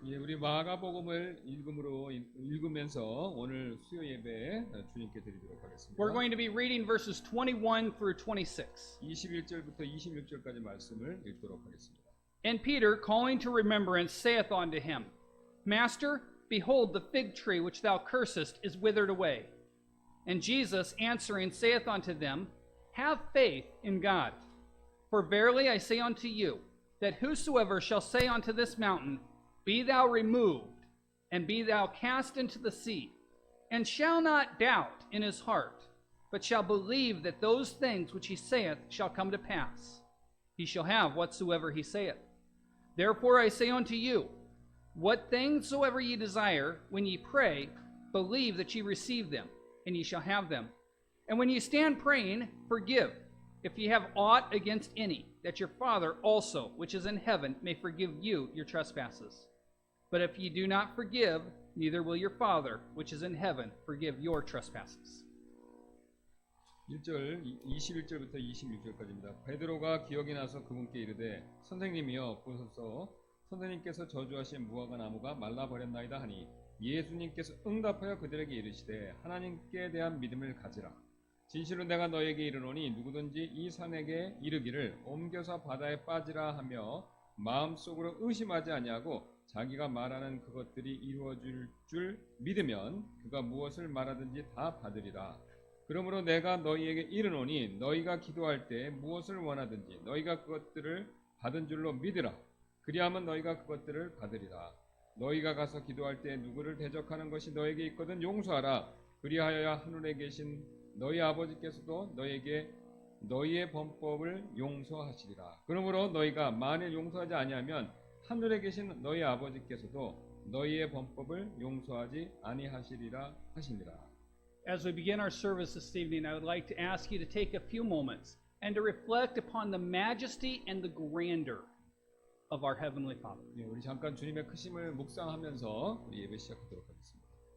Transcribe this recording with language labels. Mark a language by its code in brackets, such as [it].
[ko] 예, 우리 마가복음을 읽으면서 오늘 수요 예배 주님께 드리도록 하겠습니다. [en] We're going to be reading verses 21 through 26. [ko] 21절부터 26절까지 말씀을 읽도록 하겠습니다. [en] And Peter, calling to remembrance, saith unto him, Master, behold, the fig tree which thou cursest is withered away. And Jesus answering saith unto them, Have faith in God. For verily I say unto you, that whosoever shall say unto this mountain, Be thou removed, and be thou cast into the sea, and shall not doubt in his heart, but shall believe that those things which he saith shall come to pass, he shall have whatsoever he saith. Therefore I say unto you, what things soever ye desire, when ye pray, believe that ye receive them, and ye shall have them. And when ye stand praying, forgive, if ye have aught against any, that your Father also, which is in heaven, may forgive you your trespasses. But if ye do not forgive, neither will your Father, which is in heaven, forgive your trespasses. [ko] 21절부터 26절까지입니다. 베드로가 기억이 나서 그분께 이르되 선생님이여 보소서 선생님께서 저주하신 무화과 나무가 말라버렸나이다 하니 예수님께서 응답하여 그들에게 이르시되 하나님께 대한 믿음을 가지라. 진실로 내가 너에게 이르노니 누구든지 이 산에게 이르기를 옮겨서 바다에 빠지라 하며 마음속으로 의심하지 아니하고 자기가 말하는 그것들이 이루어질 줄 믿으면 그가 무엇을 말하든지 다 받으리라. 그러므로 내가 너희에게 이르노니 너희가 기도할 때 무엇을 원하든지 너희가 그것들을 받은 줄로 믿으라. 그리하면 너희가 그것들을 받으리라. 너희가 가서 기도할 때 누구를 대적하는 것이 너에게 있거든 용서하라. 그리하여야 하늘에 계신 너희 아버지께서도 너에게 너희의 범법을 용서하시리라. 그러므로 너희가 만일 용서하지 아니하면 하늘에 계신 너희 아버지께서도 너희의 범법을 용서하지 아니하시리라 하시니라. [en] As we begin our service this evening, I would like to ask you to take a few moments and to reflect upon the majesty and the grandeur of our Heavenly Father. [ko] 네, 우리 잠깐 주님의 크심을 묵상하면서 우리 예배 시작하도록 하겠습니다.